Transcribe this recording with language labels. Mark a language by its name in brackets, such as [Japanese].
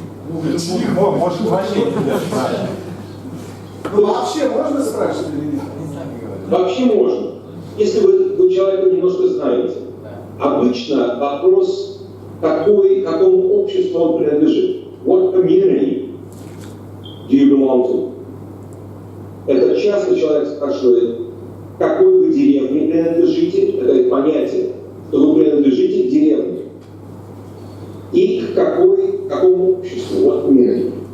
[Russian] Может, вообще нельзя спрашивать. Ну, вообще можно спрашивать или нет? Вообще можно. Если вы человека немножко знаете. Обычно вопрос, какому обществу он принадлежит. [English] What community do you belong to? [Russian] Это часто человек спрашивает, какой вы деревне принадлежите, это понятие, что вы принадлежите к деревне. И к какому обществу, вот community.